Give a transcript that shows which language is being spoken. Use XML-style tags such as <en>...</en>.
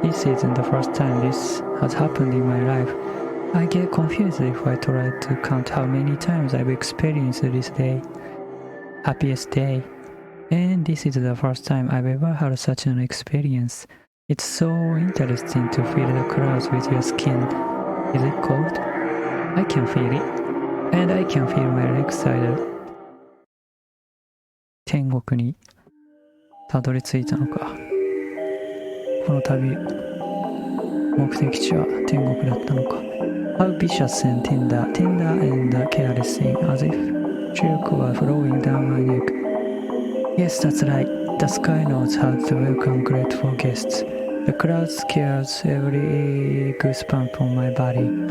<en>This isn't the first time this has happened in my life. I get confused if I try to count how many times I've experienced this day. Happiest day. And this is the first time I've ever had such an experience. It's so interesting to feel the clouds with your skin. Is it cold? I can feel it. And I can feel my legs side.</en> <ja>天国にたどり着いたのか。この旅、目的地は天国だったのか。</ja> <en>How vicious and tender and careless, as if silk were flowing down my neck. Yes, that's right. The sky knows how to welcome grateful guests. The clouds scares every goosebump on my body.</en>